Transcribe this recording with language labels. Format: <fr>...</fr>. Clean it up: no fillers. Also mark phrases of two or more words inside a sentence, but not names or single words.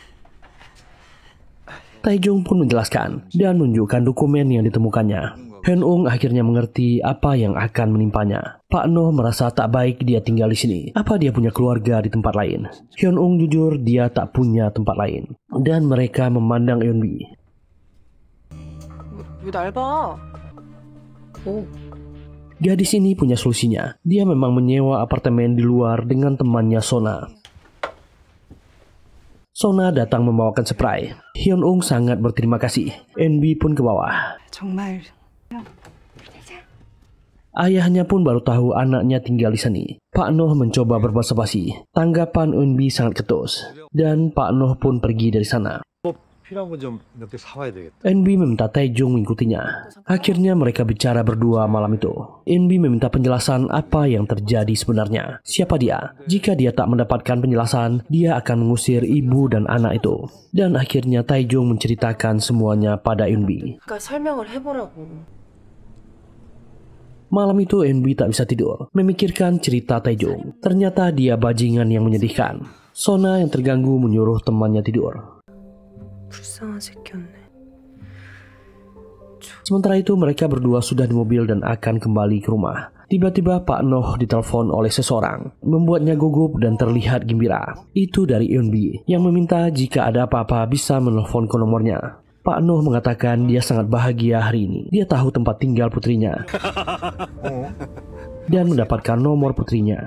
<id>Taejung pun menjelaskan dan menunjukkan dokumen yang ditemukannya. Hyun-ung akhirnya mengerti apa yang akan menimpanya. Pak Noh merasa tak baik dia tinggal di sini. Apa dia punya keluarga di tempat lain? Hyun-ung jujur dia tak punya tempat lain. Dan mereka memandang Eunbi.</id> <ko>왜 날 봐? 있다고.</ko> <id>Gadis ini punya solusinya. Dia memang menyewa apartemen di luar dengan temannya Sona. Sona datang membawakan spray. Hyun-ung sangat berterima kasih. NB pun ke bawah.</id> <ko>정말</ko> <id>Ayahnya pun baru tahu anaknya tinggal di sini. Pak Noh mencoba berbasa-basi. Tanggapan NB sangat ketus. Dan Pak Noh pun pergi dari sana.</id> <ko>필요한 건 좀 몇 개 사와야 되겠다.</ko> <id>NB meminta Taejung mengikutinya. Akhirnya mereka bicara berdua malam itu. NB meminta penjelasan apa yang terjadi sebenarnya. Siapa dia? Jika dia tak mendapatkan penjelasan, dia akan mengusir ibu dan anak itu. Dan akhirnya Taejung menceritakan semuanya pada NB.</id> <ko>그러니까 설명을 해보라고.</ko> <id>Malam itu NB tak bisa tidur, memikirkan cerita Taejung. Ternyata dia bajingan yang menyedihkan. Sona yang terganggu menyuruh temannya tidur.</id> <ko>불쌍한 새끼였네.</ko> <id>Sementara itu mereka berdua sudah di mobil dan akan kembali ke rumah. Tiba-tiba Pak Noh ditelepon oleh seseorang, membuatnya gugup dan terlihat gembira. Itu dari Eunbi yang meminta jika ada apa-apa bisa menelpon ke nomornya. Pak Noh mengatakan dia sangat bahagia hari ini. Dia tahu tempat tinggal putrinya dan mendapatkan nomor putrinya.</id>